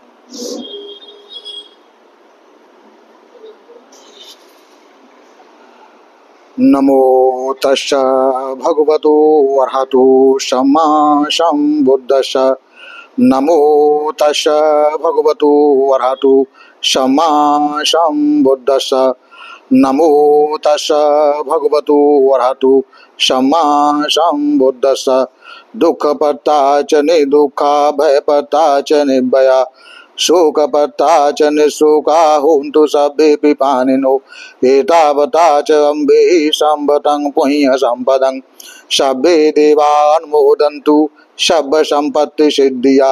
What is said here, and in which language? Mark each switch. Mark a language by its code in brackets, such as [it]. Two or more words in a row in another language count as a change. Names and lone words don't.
[pi] नमो तस्स भगवतो अरहतो सम्मा सम्बुद्दस्स। नमो तस्स भगवतो अरहतो सम्मा सम्बुद्दस्स। नमो तस्स भगवतो अरहतो सम्मा सम्बुद्दस्स। दुःखपत्ता च निर्दुःखा भयपत्ता च निर्भया शोकपत्ता च निःशोका होन्तु सभ्ये पिपानिनो। एतावता च अम्बे सम्पतं पुण्य सम्पदं सभ्ये देवानुमोदन्तु सब्ब सम्पत्ति सिद्धिया।